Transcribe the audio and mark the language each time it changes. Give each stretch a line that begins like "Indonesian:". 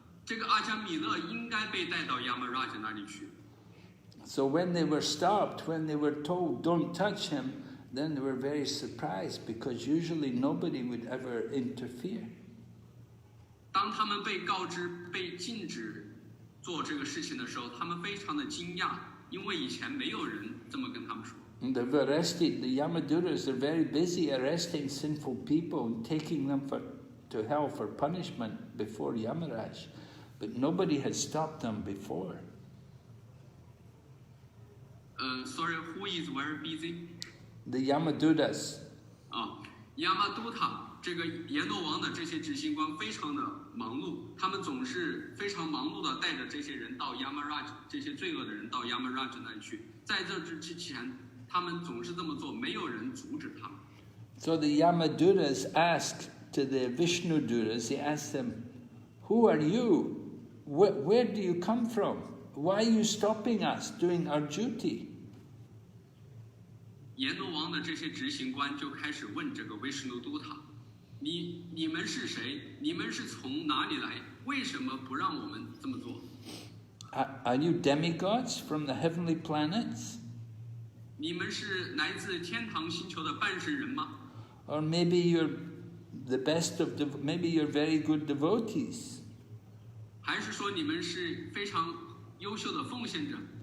Chinese: 这个阿迦米勒应该被带到亚玛拉吉那里去。
English: So when they were stopped, when they were told don't touch him, then they were very surprised because usually nobody would ever interfere.
Chinese: 当他们被告知被禁止做这个事情的时候，他们非常的惊讶，因为以前没有人这么跟他们说。
English: And they've arrested, the Yamaduras are very busy arresting sinful people and taking them to hell for punishment before Yamaraj. But nobody had stopped them before. Sorry, who is very busy? The Yamaduras.
Chinese: 亚玛都塔这个阎罗王的这些执行官非常的忙碌，他们总是非常忙碌的带着这些人到亚玛拉吉，这些罪恶的人到亚玛拉吉那里去。在这之前，他们总是这么做，没有人阻止他们。
English: So the Yamaduras asked to the Vishnuduras, they asked them, "Who are you? Where do you come from? Why are you stopping us doing our duty?"
Chinese: 阎罗王的这些执行官就开始问这个维什努都塔：你们是谁？你们是从哪里来？为什么不让我们这么做？
English: Are you demigods from the heavenly planets?
Chinese: 你们是来自天堂星球的半神人吗？
English: Or maybe you're the best of maybe you're very good devotees.
Chinese: 还是说你们是非常优秀的奉献者？